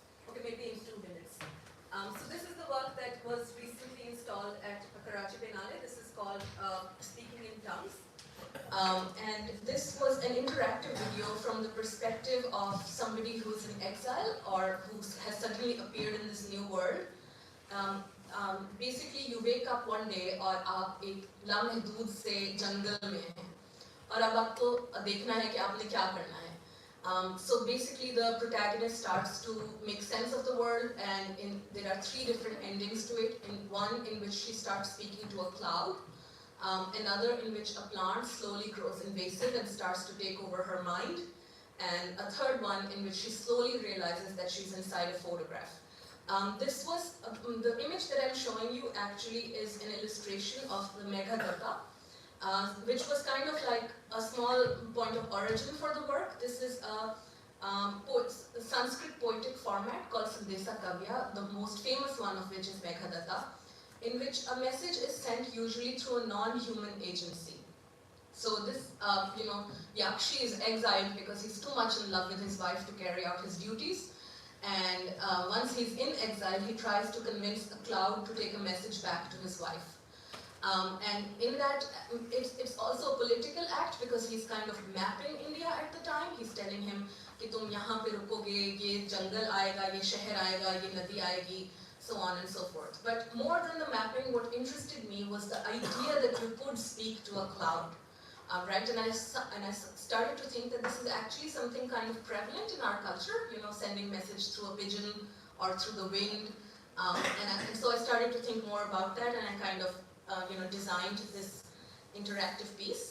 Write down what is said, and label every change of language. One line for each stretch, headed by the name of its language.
English: Okay, maybe in 2 minutes. So this is the work that was recently installed at Karachi Biennale. This is called Speaking in Tongues. And this was an interactive video from the perspective of somebody who's in exile or who has suddenly appeared in this new world. Basically, you wake up one day
Hindi: और आप एक लामहदूद से जंगल में हैं और अब आपको देखना है कि आपने क्या करना है.
English: So basically, the protagonist starts to make sense of the world, and there are 3 different endings to it. One in which she starts speaking to a cloud, another in which a plant slowly grows invasive and starts to take over her mind, and a third one in which she slowly realizes that she's inside a photograph. This was, the image that I'm showing you actually is an illustration of the Madyha, which was kind of like a small point of origin for the work. This is a Sanskrit poetic format called Sandesa Kavya, the most famous one of which is Madyha, in which a message is sent usually through a non-human agency. So this, Yakshi is exiled because he's too much in love with his wife to carry out his duties. And once he's in exile, he tries to convince a cloud to take a message back to his wife. And in that, it's also a political act because he's kind of mapping India at the time. He's telling him
Hindi: कि तुम यहाँ पे रुकोगे, ये जंगल आएगा, ये शहर आएगा, ये नदी आएगी.
English: so on and so forth. But more than the mapping, what interested me was the idea that you could speak to a cloud. Right, and I started to think that this is actually something kind of prevalent in our culture, you know, sending message through a pigeon or through the wind. And so I started to think more about that, and I kind of, designed this interactive piece.